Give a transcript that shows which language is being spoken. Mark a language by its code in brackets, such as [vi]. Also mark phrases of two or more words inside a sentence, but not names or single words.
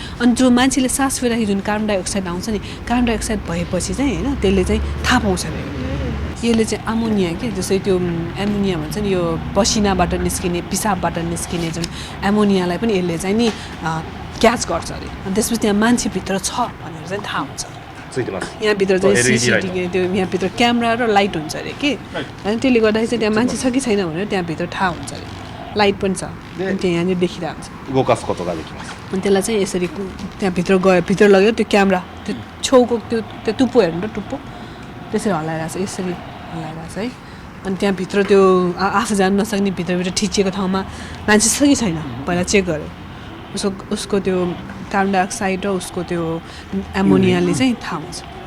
[ne] अनि जो मान्छेले सास फेर्दाखेरि जुन [en] carbon dioxide [ne] आउँछ नि, [en] carbon dioxide [ne] भएपछि चाहिँ होइन त्यसले चाहिँ थाहा पाउँछ अरे। यसले चाहिँ अमोनिया के, जस्तै त्यो एमोनिया भन्छ नि, यो पसिनाबाट निस्किने पिसाबबाट निस्किने जुन एमोनियालाई पनि यसले चाहिँ नि क्याच गर्छ अरे। अनि त्यसपछि त्यहाँ मान्छेभित्र छ भनेर चाहिँ थाहा हुन्छ। [ja] ついてます。 [ne] यहाँभित्र चाहिँ सिसिटिभी त्यो यहाँभित्र क्यामेरा र लाइट हुन्छ अरे के। अनि त्यसले गर्दाखेरि चाहिँ त्यहाँ मान्छे छ कि छैन भनेर त्यहाँभित्र थाहा हुन्छ अरे। लाइट पनि छ, अनि त्यहाँ यहाँनिर देखिरहेको हुन्छ। [ja] 動かすことができます。 [ne] अनि त्यसलाई चाहिँ यसरी त्यहाँभित्र गयो, भित्र लगेर त्यो क्यामेरा त्यो छेउको त्यो टुप्पो हेर्नु त, टुप्पो त्यसरी हल्लाइरहेको छ, यसरी हल्लाइरहेको छ है। अनि त्यहाँभित्र त्यो आफू जान नसक्ने भित्रभित्र ठिचिएको ठाउँमा मान्छे छ कि छैन पहिला चेक गर्यो। उसको त्यो [en] carbon dioxide [ne] र उसको त्यो एमोनियाले चाहिँ थाहा हुन्छ।